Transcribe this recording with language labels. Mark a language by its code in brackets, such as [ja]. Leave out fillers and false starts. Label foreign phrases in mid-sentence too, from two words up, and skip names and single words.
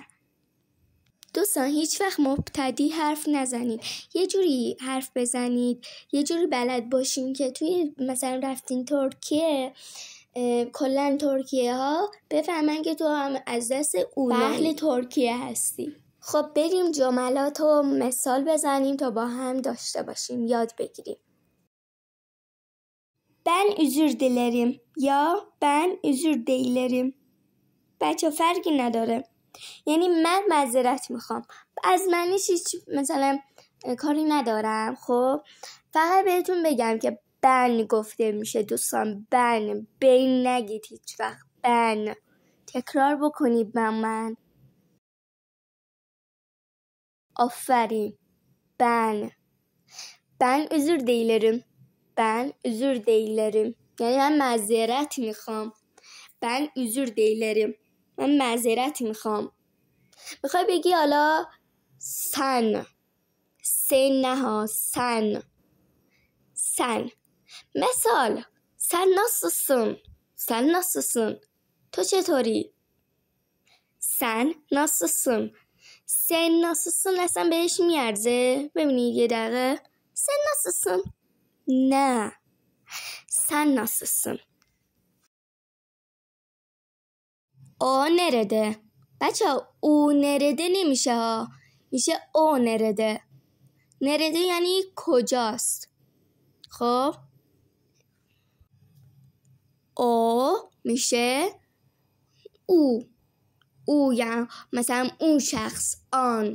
[fa] دوستان، هیچ وقت مبتدی حرف نزنید، یه جوری حرف بزنید، یه جوری بلد باشین که توی مثلا رفتین ترکیه، کلا ترکیه ها بفهمن که تو هم از دست اهل ترکیه هستی. خب بریم جملات و مثال بزنیم تا با هم داشته باشیم، یاد بگیریم. [tr] Ben özür dilerim یا ben özür dilerim. [fa] بچه فرقی نداره، یعنی من معذرت میخوام. از معنیش هیچ مثلا کاری ندارم. خب فقط بهتون بگم که بن گفته میشه دوستان، بن. بین نگید هیچ وقت، بن. تکرار بکنید با من. آفرین. [tr] Ben özür dilerim. Ben özür dilerim. [fa] یعنی من معذرت میخوام. [tr] Ben özür dilerim. [fa] من معذرت میخوام. میخوای بگی حالا سن. سن نه ها، سن. سن. مثال: [tr] sen nasılsın؟ sen nasılsın؟ [fa] تو چطوری؟ [tr] sen nasılsın؟ sen nasılsın [fa] اصلا بهش میارزه؟ ببینید یه دقیقه. [tr] sen nasılsın؟ نه، sen nasılsın؟ o nerede؟ [fa] بچه [tr] o nerede [fa] نمیشه ها، میشه [tr] o nerede. [fa] نرده یعنی کجاست. خب او میشه او یعنی مثلا اون شخص، آن.